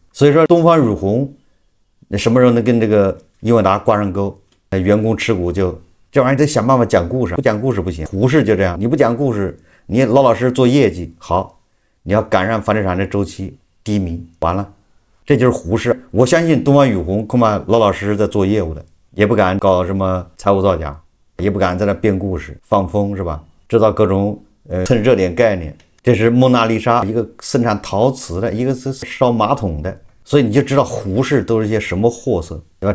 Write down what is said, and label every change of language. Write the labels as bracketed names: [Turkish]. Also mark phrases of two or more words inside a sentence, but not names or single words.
[Chinese] 所以說東方雨虹那什麼時候能跟這個英偉達掛上鈎？員工持股就這玩意兒得想辦法講故事，不講故事不行。胡適就這樣，你不講故事，你老老實實做業績好，你要趕上房地產的周期低迷，完了，這就是胡適。我相信東方雨虹恐怕老老實實在做業務的， 也不敢搞什麼財務造假，也不敢在那編故事放風，是吧？制造各種蹭熱點概念。這是蒙娜麗莎，一個生產陶瓷的，一個是燒馬桶的，所以你就知道胡適都是一些什麼貨色，对吧？